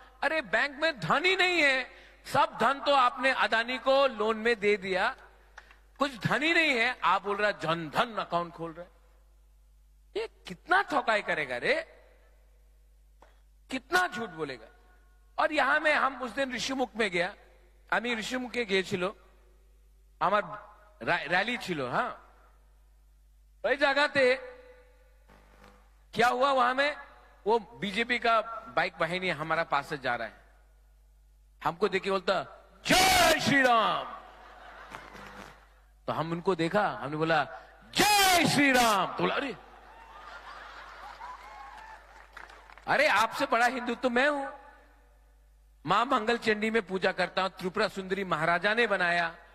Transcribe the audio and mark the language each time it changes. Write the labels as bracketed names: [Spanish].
[Hindi] अरे बैंक में धन ही नहीं है, सब धन तो आपने अदानी को लोन में दे दिया, कुछ धन ही नहीं है। आप बोल रहा जनधन अकाउंट खोल रहे, ये कितना ठोकाई करेगा रे, कितना झूठ बोलेगा। और यहां में हम उस दिन ऋषिमुख में गया, [Bangla] আমি ঋষিমুখে গিয়েছিল, আমার रैली छिलो। [Hindi] हाँ, वही जगह थे, क्या हुआ वहां में, वो बीजेपी का बाइक वाहिनी हमारा पास से जा रहा है, हमको देखे बोलता जय श्री राम। तो हम उनको देखा, हमने बोला जय श्री राम। तो बोला अरे आपसे बड़ा हिंदू तो मैं हूं, मां मंगल चंडी में पूजा करता हूं, त्रिपुरा सुंदरी महाराजा ने बनाया,